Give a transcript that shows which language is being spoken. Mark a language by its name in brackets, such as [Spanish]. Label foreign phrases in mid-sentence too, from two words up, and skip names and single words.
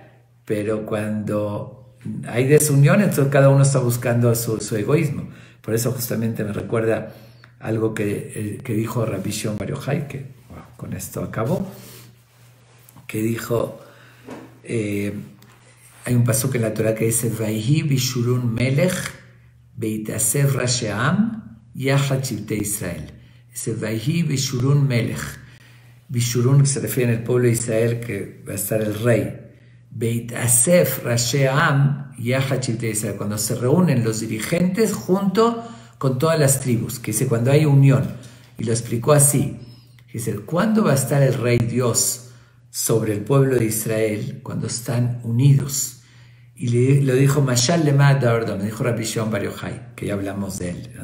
[Spanish] Pero cuando hay desunión, entonces cada uno está buscando su egoísmo. Por eso justamente me recuerda algo que dijo Rabbi Shimon Bar Yochai, que con esto acabó, que dijo, hay un pasuk en la Torah que dice, [Hebrew] ויהי בישורון מלך בהתאסף ראשי עם יחד שבטי ישראל. Dice, ויהי בישורון מלך. [Spanish] Bishurun, que se refiere al pueblo de Israel, que va a estar el rey. [Hebrew] בהתאסף ראשי עם יחד שבטי ישראל. [Spanish] Cuando se reúnen los dirigentes junto con todas las tribus, que dice, cuando hay unión. Y lo explicó así. Dice, ¿cuándo va a estar el rey Dios sobre el pueblo de Israel? Cuando están unidos. Y lo dijo [Hebrew] משל למה דבר דומה, [Spanish] dijo Rabbi Shimon Bar Yochai, que ya hablamos de él.